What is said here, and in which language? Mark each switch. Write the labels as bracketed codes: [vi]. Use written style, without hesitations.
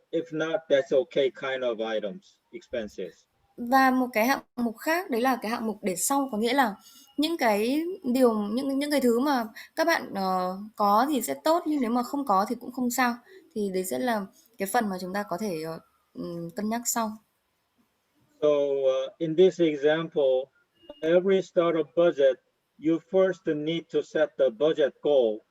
[en] If not, that's okay kind of items, expenses. [vi] Và một cái hạng mục khác đấy là cái hạng mục để sau, có nghĩa là những cái những cái thứ mà các bạn có thì sẽ tốt, nhưng nếu mà không có thì cũng không sao. Thì đấy sẽ là cái phần mà chúng ta có thể cân nhắc sau. [en] So in this example, every startup budget, you first need to set the budget goal.